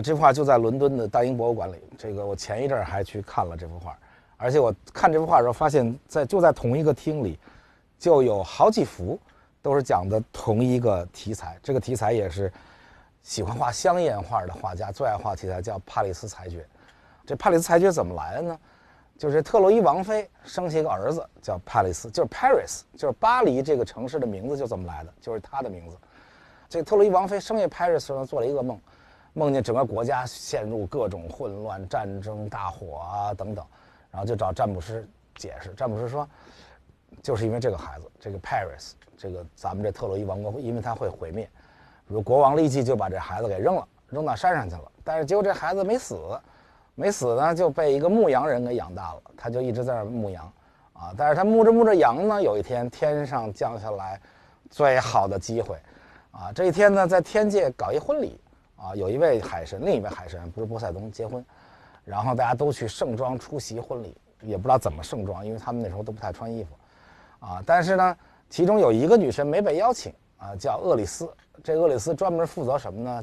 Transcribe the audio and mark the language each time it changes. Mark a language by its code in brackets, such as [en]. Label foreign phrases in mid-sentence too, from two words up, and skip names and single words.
[zh] 這幅畫就在倫敦的大英博物館裡。這個我前一陣還去看了這幅畫，而且我看這幅畫的時候發現就在同一個廳裡，就有好幾幅都是講的同一個題材。這個題材也是喜歡畫香豔畫的畫家最愛畫題材，叫帕里斯裁決。這帕里斯裁決怎麼來的呢？就是特洛伊王妃生下一個兒子叫帕里斯，就是 Paris， 就是巴黎這個城市的名字就這麼來的，就是他的名字。這個特洛伊王妃生下 Paris 時候做了一個夢，夢見整個國家陷入各種混亂、戰爭、大火啊等等，然後就找占卜師解釋。占卜師說，就是因為這個孩子，這個 Paris， 這個咱們這特洛伊王國，因為它會毀滅，如國王立即就把這孩子給扔到山上去了。但是結果這孩子沒死呢，就被一個牧羊人給養大了，他就一直在那兒牧羊，啊，但是他牧着羊呢，有一天天上降下來最好的機會，啊，這一天呢，在天界搞一婚禮，啊，有一位海神，另一位海神不是波塞冬結婚，然後大家都去盛裝出席婚禮，也不知道怎麼盛裝，因為他們那時候都不太穿衣服，啊，但是呢，其中有一個女神沒被邀請，啊，叫厄里斯，這厄里斯專門負責什麼呢？